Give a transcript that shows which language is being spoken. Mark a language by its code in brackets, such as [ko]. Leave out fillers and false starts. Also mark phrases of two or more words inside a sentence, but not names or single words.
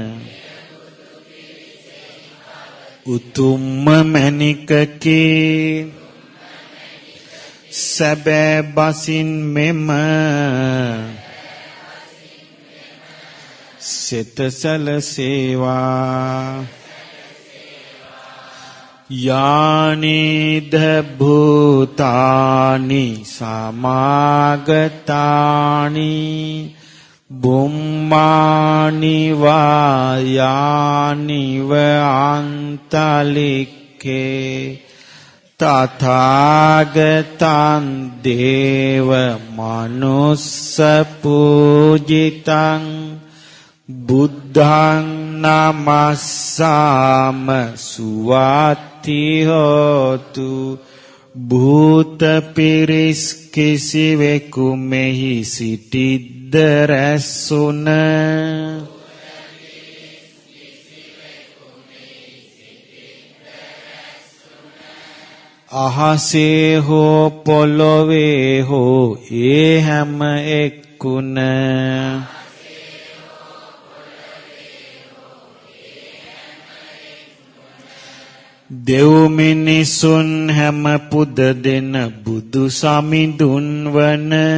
[si] උතුම්ම මැණිකකි සැබෑ බසින් මෙම සිත සැලසේවා [pi] යානිද භූතානි සමාගතානි බුම්මානි වායානිව අන්තලික්කේ තථාගතං දේව මනුස්ස පූජිතං බුද්ධං නමස්සාම සුවාති හෝතු [si] භූත පිරිස් කිසිවෙකු මෙහි සිටිද්ද රැස්ුන අහසේ හෝ පොළොවේ හෝ ඒ හැම එක්කුණ දෙව් මිනිසුන් හැම පුද දෙන බුදු සමිඳුන් වන